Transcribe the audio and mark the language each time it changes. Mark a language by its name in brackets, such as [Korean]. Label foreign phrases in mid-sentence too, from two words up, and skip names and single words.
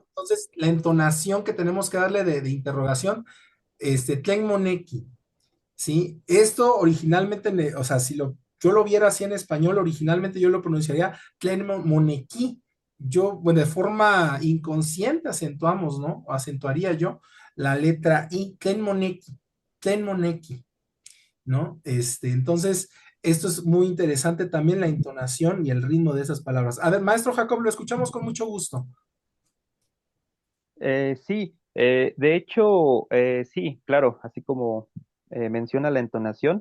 [Spanish] Entonces la entonación que tenemos que darle de interrogación, Tlenmoneki, ¿sí? Esto originalmente, o sea, si yo lo viera así en español, originalmente yo lo pronunciaría Tlenmoneki. Yo, bueno, de forma inconsciente acentuamos, ¿no? O acentuaría yo la letra I, Tlenmoneki, Tlenmoneki. ¿No? Entonces, esto es muy interesante también la entonación y el ritmo de esas palabras. A ver, maestro Jacob, lo escuchamos con mucho gusto. Sí, de hecho, sí, claro, así como menciona la entonación.